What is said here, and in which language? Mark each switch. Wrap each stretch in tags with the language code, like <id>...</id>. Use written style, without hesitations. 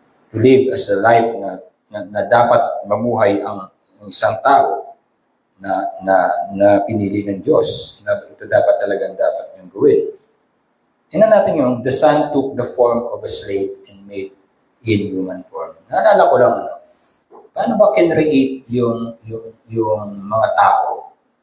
<en>to live as a life</en> <tl>na dapat mamuhay ang isang tao na pinili ng Diyos. Na ito dapat niyong gawin. Tingnan natin yung,</tl> <en>the Son took the form of a slave and made in human form.</en> <tl>Naalala ko lang, paano ba kinreate yung mga tao?</tl>